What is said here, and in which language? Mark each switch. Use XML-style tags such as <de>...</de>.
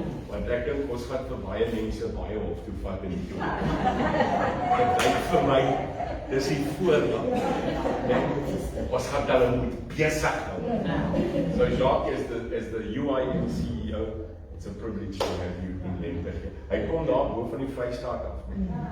<af>Want ek dink ons gaan vir baie mense baie hof toe vat in die toekoms. Dit lyk vir my, dis die voorland, né? Ons gaan hulle moet besig hou.</af> <en>So Jacques is the UIM CEO. It's a privilege to have you in Lentegeur.</en> <af>Hy kom daar bo van die Vrystaat af, né?</af>